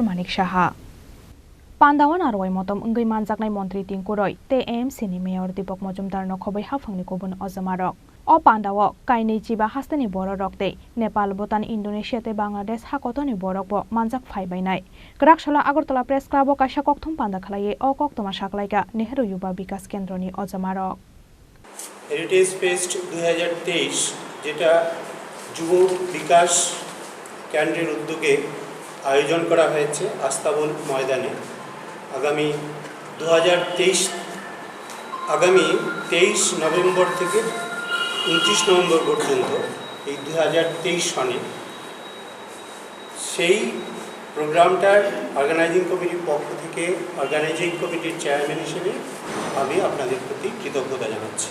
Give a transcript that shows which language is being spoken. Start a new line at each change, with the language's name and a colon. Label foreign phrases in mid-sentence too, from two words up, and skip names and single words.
Kok Borok: Manik Saha Pandawan arwai motom ungui manjaknai Montri Tingkuroi te AMC ni Mayor Dipok Mojumdar no khobai hafangni kubun ojamarok o Pandawo kainei jiba hastini borok te Nepal Bhutan Indonesia te Bangladesh hakotoni borok bo manjak phaibainai Graksola Agartala Press Club o kaisa kokthum Panda khlaiye o koktoma saklaika Nehru Yuva Vikas Kendro ni ojamarok
Bangla: Heritage Fest 2023 যেটা যুব বিকাশ কেন্দ্রের উদ্যোগে আয়োজন করা হয়েছে আস্তাবল ময়দানে আগামী 23 নভেম্বর থেকে 29 নভেম্বর পর্যন্ত এই 2023 সনে সেই প্রোগ্রামটার
English: organizing committee
Bangla: পক্ষ থেকে
English: organizing committee chairman
Bangla: হিসেবে আমি আপনাদের প্রতি কৃতজ্ঞতা জানাচ্ছি।